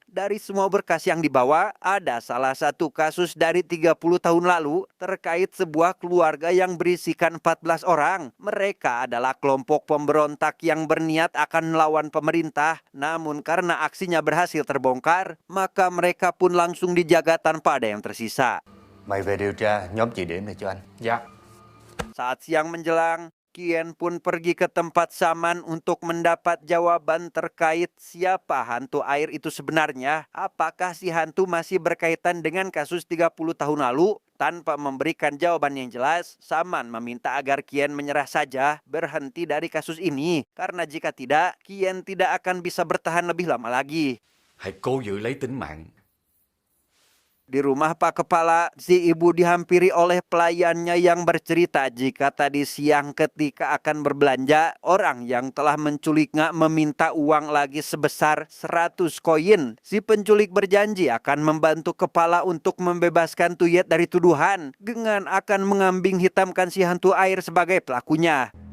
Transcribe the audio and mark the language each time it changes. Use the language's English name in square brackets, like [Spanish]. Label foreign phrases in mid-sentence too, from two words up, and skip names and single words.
[Indonesian] Dari semua berkas yang dibawa, ada salah satu kasus dari 30 tahun lalu terkait sebuah keluarga yang berisikan 14 orang. Mereka adalah kelompok pemberontak yang berniat akan melawan pemerintah. Namun karena aksinya berhasil terbongkar, maka mereka pun langsung dijaga tanpa ada yang tersisa. [Vietnamese] Mày về điều tra nhóm chị Điểm này cho anh. Dạ. [Indonesian] Saat siang menjelang, Kian pun pergi ke tempat Saman untuk mendapat jawaban terkait siapa hantu air itu sebenarnya. Apakah si hantu masih berkaitan dengan kasus 30 tahun lalu? Tanpa memberikan jawaban yang jelas, Saman meminta agar Kian menyerah saja, berhenti dari kasus ini. Karena jika tidak, Kian tidak akan bisa bertahan lebih lama lagi. [Vietnamese] Hãy cố giữ lấy tính mạng. [Indonesian] Di rumah Pak Kepala, si ibu dihampiri oleh pelayannya yang bercerita jika tadi siang ketika akan berbelanja, orang yang telah menculik Ngak meminta uang lagi sebesar 100 koin. Si penculik berjanji akan membantu kepala untuk membebaskan Tuyet dari tuduhan dengan akan mengambing hitamkan si hantu air sebagai pelakunya.